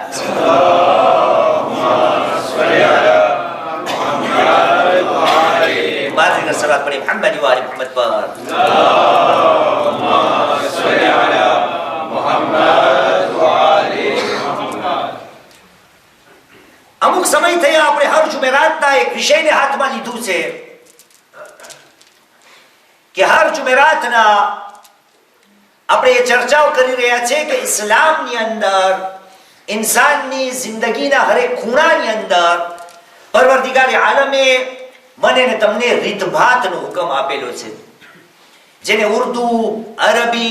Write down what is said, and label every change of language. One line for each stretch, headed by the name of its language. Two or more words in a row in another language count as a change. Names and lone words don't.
Arabic: اللهم صل على محمد وآل بارك الصلاة على محمد وآل محمد بارك اللهم صل على محمد وآل محمد
Gujarati: અમુક સમય થયા આપણે હર જુમેરાતના એક વિષયને હાથમાં લીધું છે કે હર જુમેરાતના આપણે એ ચર્ચાઓ કરી રહ્યા છે કે ઇસ્લામની અંદર ઇન્સાનની જિંદગીના હરેક ખૂણાની અંદર પરવરદિગારે આલમે મને ને તમને રીતભાતનો હુકમ આપેલો છે જેને ઉર્દુ અરબી